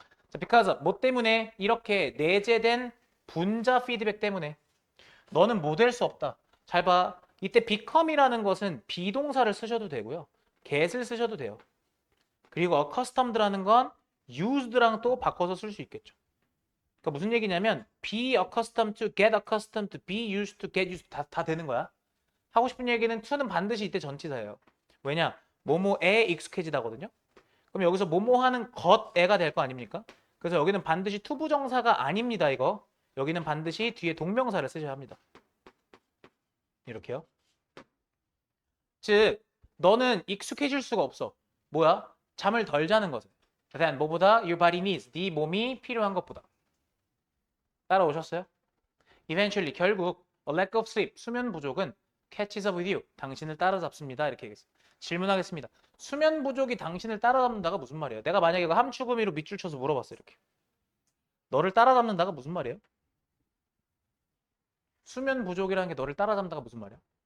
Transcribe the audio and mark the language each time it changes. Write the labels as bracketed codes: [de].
[ko] 자, because 뭐 때문에 이렇게 내재된 분자 피드백 때문에 너는 뭐 될 수 없다. 잘 봐. 이때 become이라는 것은 비동사를 쓰셔도 되고요. get을 쓰셔도 돼요. 그리고 accustomed라는 건 used랑 또 바꿔서 쓸 수 있겠죠. 그러니까 무슨 얘기냐면 [en] be accustomed to, get accustomed to, be used to, [ko] get used to 다 되는 거야. 하고 싶은 얘기는 to는 반드시 이때 전치사예요. 왜냐? 뭐뭐에 익숙해지다거든요. 그럼 여기서 뭐뭐 하는 것에가 될 거 아닙니까? 그래서 여기는 반드시 투부정사가 아닙니다. 이거. 여기는 반드시 뒤에 동명사를 쓰셔야 합니다. 이렇게요. 즉 너는 익숙해질 수가 없어. 뭐야? 잠을 덜 자는 것은. 일단 뭐보다? [en] Your body needs. [ko] 네 몸이 필요한 것보다. 따라오셨어요? [en] Eventually [ko] 결국 [en] a lack of sleep. [ko] 수면 부족은 [en] catches up with you. [ko] 당신을 따라잡습니다. 이렇게 얘기했어요. 질문하겠습니다. 수면 부족이 당신을 따라잡는다가 무슨 말이에요? 내가 만약에 그 함축음이로 밑줄 쳐서 물어봤어요. 이렇게. 너를 따라잡는다가 무슨 말이에요? 수면 부족이라는 게 너를 따라잡는다가 무슨 말이야?